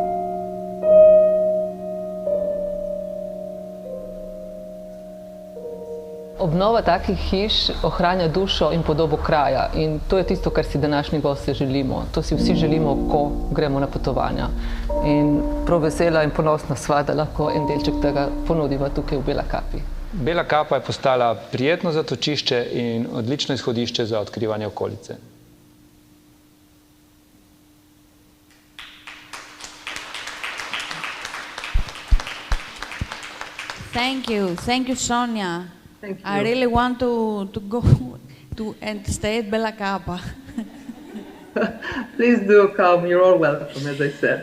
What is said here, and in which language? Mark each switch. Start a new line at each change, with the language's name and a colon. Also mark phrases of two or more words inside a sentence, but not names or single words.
Slovenian: Obnova takih hiš ohranja dušo in podobo kraja in to je tisto, kar si današnji gosti želimo. To si vsi želimo, ko gremo na potovanja. In prav vesela in ponosna sva, da lahko en delček tega ponudiva tukaj v Bela Kapi. Bela Kapa je postala prijetno zatočišče in odlično izhodišče za odkrivanje okolice.
English: Thank you, Sonia. Thank you. I really want to go and stay at Bela Kapa. Please do come, you're all welcome, as I said.